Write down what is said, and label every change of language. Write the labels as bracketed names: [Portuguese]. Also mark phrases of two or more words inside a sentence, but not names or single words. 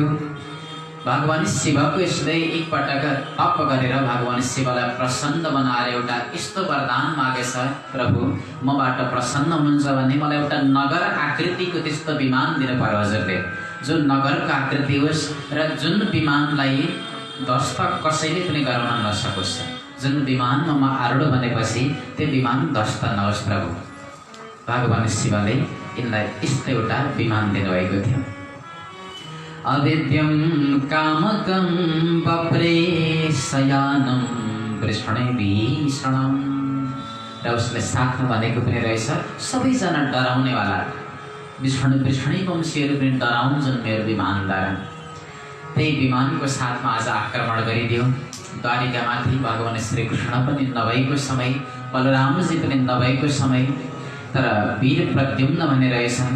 [Nepali] भगवान शिवको यसले एकपटक तप गरेर भगवान शिवलाई प्रसन्न बनाएर एउटा यस्तो वरदान मागेछ, प्रभु मबाट प्रसन्न हुनुहुन्छ भने मलाई एउटा नगर आकृतिको त्यस्तो विमान दिनु पर्यो हजुरले, जो नगरको आकृति होस् र जुन विमानलाई ध्वस्त कसैले पनि गराउन नसकोस्, जुन विमानमा म आरूढ भनेपछि त्यो विमान ध्वस्त नहोस् प्रभु। भगवान शिवले यिनलाई यस्तो एउटा विमान दिनुभएको थियो। [Sanskrit] अविद्यं कामकं वप्रेशयानं वृषणे भीषणं, [Nepali] र उसले साथमा भनेको पनि रहेछ सबैजना डराउनेवाला वृषणी वंशीहरू पनि डराउँछन् मेरो विमानद्वारा। त्यही विमानको साथमा आज आक्रमण गरिदियो द्वारिकामाथि। भगवान श्री कृष्ण पनि नभएको समय, बलरामजी पनि नभएको समय, तर वीर प्रद्युम्न भन्ने रहेछन्।